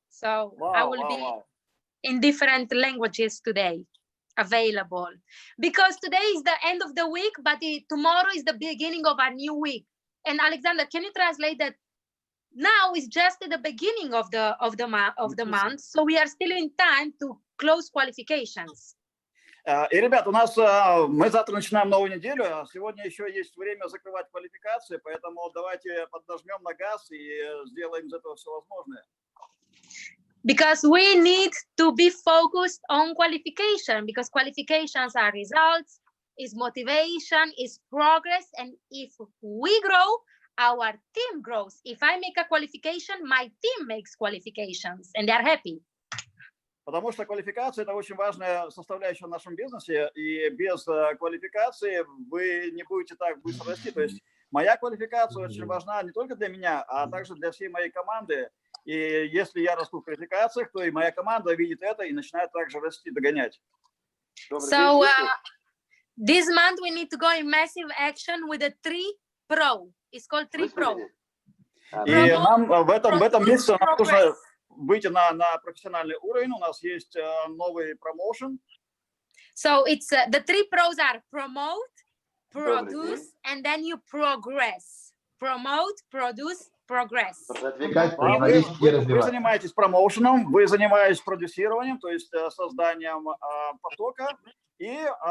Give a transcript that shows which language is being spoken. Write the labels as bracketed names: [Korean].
[English] So I will be in different languages today available, because today is the end of the week, but tomorrow is the beginning of a new week. And Alexander, can you translate that? Now is just at the beginning of the month, so we are still in time to close qualifications. [Russian] И, ребят, мы завтра начинаем новую неделю, а сегодня еще есть время закрывать квалификации, поэтому давайте поднажмем на газ и сделаем из этого все возможное. [English] Because we need to be focused on qualification, because qualifications are results, is motivation, is progress, and if we grow, our team grows. If I make a qualification, my team makes qualifications, and they are happy. [Russian] Потому что квалификация – это очень важная составляющая в нашем бизнесе, и без квалификации вы не будете так быстро расти. То есть моя квалификация очень важна не только для меня, а также для всей моей команды. И если я расту в квалификациях, то и моя команда видит это и начинает также расти, догонять. [English] So this month we need to go in massive action with the 3 Pro. It's called 3 Pro. [Russian] И нам в этом месяце нам нужно выйти на профессиональный уровень. У нас есть новый промоушен. [English] So it's the 3 Pros are promote, produce, and then you progress. Promote, produce, progress. [Russian] Вы занимаетесь промоушеном, вы занимаетесь продюсированием, то есть созданием потока и